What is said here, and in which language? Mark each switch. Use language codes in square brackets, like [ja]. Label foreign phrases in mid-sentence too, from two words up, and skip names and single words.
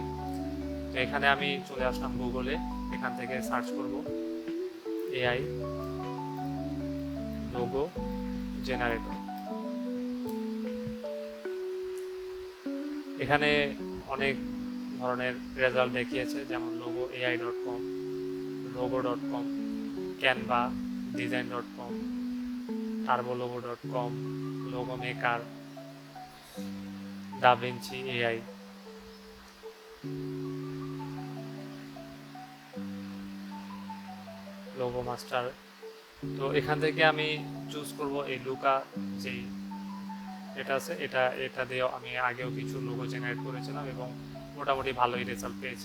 [bn] তো এখানে আমি চলে আসলাম গুগলে, এখান থেকে সার্চ করব [en] AI logo generator. [bn] এখানে অনেক ধরনের রেজাল্ট দেখিয়েছে, যেমন logoai.com, logo.com, ক্যানভা, design.com, turbologo.com, logo maker, DaVinci AI। লোগো মাস্টার। তো এখান থেকে আমি চুজ করব এই লুকা, যেই এটা আছে, এটা দিয়ে আমি আগেও কিছু লোগো জেনারেট করেছিলাম এবং মোটামুটি ভালোই রেজাল্ট পেয়েছি।